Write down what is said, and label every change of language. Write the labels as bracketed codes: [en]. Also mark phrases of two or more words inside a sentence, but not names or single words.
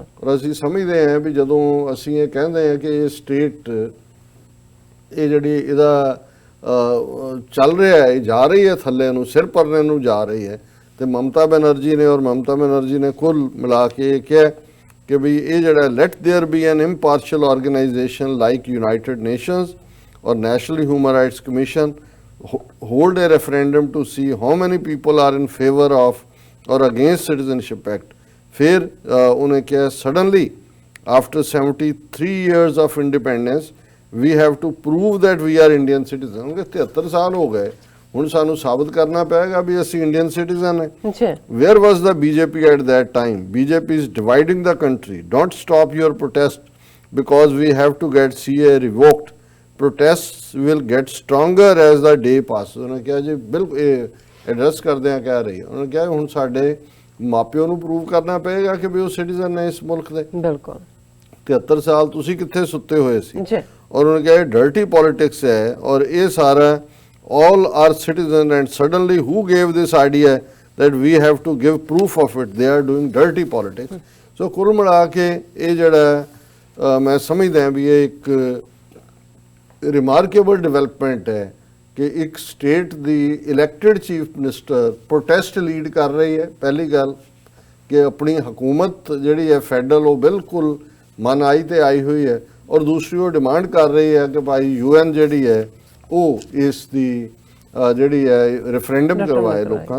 [pa] ਔਰ ਅਸੀਂ ਸਮਝਦੇ ਹਾਂ ਵੀ ਜਦੋਂ ਅਸੀਂ ਇਹ ਕਹਿੰਦੇ ਹਾਂ ਕਿ ਇਹ ਸਟੇਟ ਇਹ ਜਿਹੜੀ ਇਹਦਾ ਚੱਲ ਰਿਹਾ ਹੈ, ਜਾ ਰਹੀ ਹੈ ਥੱਲੇ ਨੂੰ, ਸਿਰ ਪਰਨੇ ਨੂੰ ਜਾ ਰਹੀ ਹੈ, ਤੇ ਮਮਤਾ ਬੈਨਰਜੀ ਨੇ ਕੁੱਲ ਮਿਲਾ ਕੇ ਇਹ ਕਿਹਾ ਕਿ ਵੀ ਇਹ ਜਿਹੜਾ [en] let there be an impartial organization like United Nations or National Human Rights Commission hold a referendum to see how many people are in favor of or against citizenship act. [hi] फिर उन्हें क्या [en] suddenly after 73 years of independence we have to prove that we are Indian citizen. [hi] उनके 73 साल हो गए, [pa] ਹੁਣ ਸਾਨੂੰ ਸਾਬਤ ਕਰਨਾ ਪਏਗਾ ਵੀ ਅਸੀਂ [en] Indian citizen [pa] ਹੈ। [en] Where was the BJP at that time? BJP is dividing the country. Don't stop your protest because we have to get CA revoked. Protests will get stronger as the day passes. [pa] ਉਹਨੇ ਕਿਹਾ ਜੀ ਬਿਲਕੁਲ ਇਹ ਐਡਰੈਸ ਕਰਦੇ ਆ ਕਹਿ ਰਹੀ ਹੈ, ਉਹਨੇ ਕਿਹਾ ਹੁਣ ਸਾਡੇ ਮਾਪਿਓ ਨੂੰ ਪ੍ਰੂਵ ਕਰਨਾ ਪਏਗਾ ਕਿ ਵੀ ਉਹ ਸਿਟੀਜ਼ਨ ਨੇ ਇਸ ਮੁਲਕ ਦੇ। ਬਿਲਕੁਲ। 73 ਸਾਲ ਤੁਸੀਂ ਕਿੱਥੇ ਸੁੱਤੇ ਹੋਏ ਸੀ? ਔਰ ਉਹਨੇ ਕਿਹਾ [en] dirty politics [pa] ਹੈ ਔਰ ਇਹ ਸਾਰਾ [en] all are citizens and suddenly who gave this idea that we have to give proof of it? They are doing dirty politics. [pa] So ਕੁੱਲ ਮਿਲਾ ਕੇ ਇਹ ਜਿਹੜਾ ਮੈਂ ਸਮਝਦਾ ਵੀ ਇਹ ਇੱਕ [en] remarkable development [pa] ਹੈ ਕਿ ਇੱਕ ਸਟੇਟ ਦੀ [en] elected chief minister protest lead [pa] ਕਰ ਰਹੀ ਹੈ। ਪਹਿਲੀ ਗੱਲ ਕਿ ਆਪਣੀ ਹਕੂਮਤ ਜਿਹੜੀ ਹੈ ਫੈਡਰਲ ਉਹ ਬਿਲਕੁਲ ਮਨ ਆਈ ਤੇ ਆਈ ਹੋਈ ਹੈ, ਔਰ ਦੂਸਰੀ ਉਹ ਡਿਮਾਂਡ ਕਰ ਰਹੀ ਹੈ ਕਿ ਭਾਈ UN ਜਿਹੜੀ ਹੈ ਉਹ ਇਸ ਦੀ ਜਿਹੜੀ ਹੈ ਰੈਫਰੈਂਡਮ ਕਰਵਾਏ ਲੋਕਾਂ 'ਚ।